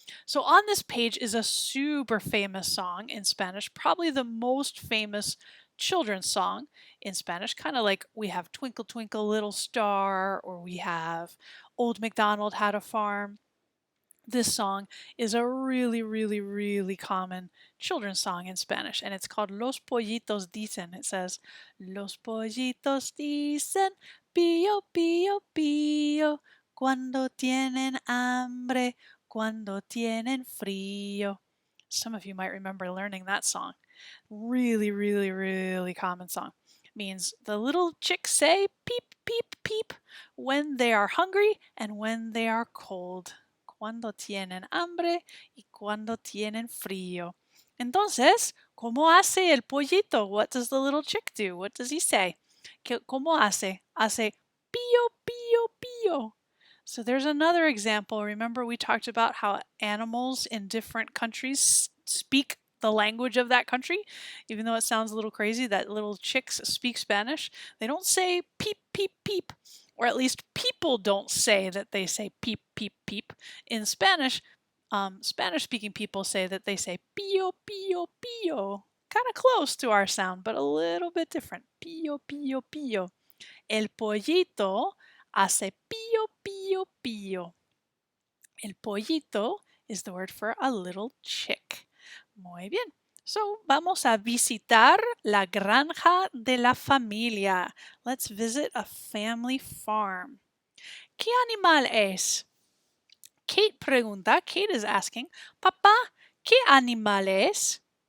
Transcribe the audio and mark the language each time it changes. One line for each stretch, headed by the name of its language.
English: So on this page is a super famous song in Spanish, probably the most famous children's song in Spanish, kind of like we have Twinkle Twinkle Little Star or we have Old MacDonald Had a Farm. This song is a really common children's song in Spanish, and it's called Los Pollitos Dicen. It says,
Spanish: Los pollitos dicen, pío, pío, pío, cuando tienen hambre, cuando tienen frío.
English: Some of you might remember learning that song. Really common song. It means the little chicks say peep, peep, peep when they are hungry and when they are cold.
Spanish: Cuando tienen hambre y cuando tienen frío. Entonces, ¿cómo hace el pollito?
English: What does the little chick do? What does he say?
Spanish: ¿Cómo hace? Hace pío, pío, pío.
English: So there's another example. Remember, we talked about how animals in different countries speak the language of that country, even though it sounds a little crazy that little chicks speak Spanish. They don't say peep, peep, peep, or at least people don't say that they say peep, peep, peep. In Spanish, Spanish speaking people say that they say pío, pío, pío. Kind of close to our sound, but a little bit different.
Spanish: Pío, pío, pío. El pollito hace pío, pío, pío.
English: El pollito is the word for a little chick.
Spanish: Muy bien. So, vamos a visitar la granja de la familia.
English: Let's visit a family farm.
Spanish: ¿Qué animal es? Kate pregunta,
English: Kate is asking,
Spanish: Papá, ¿qué animal es?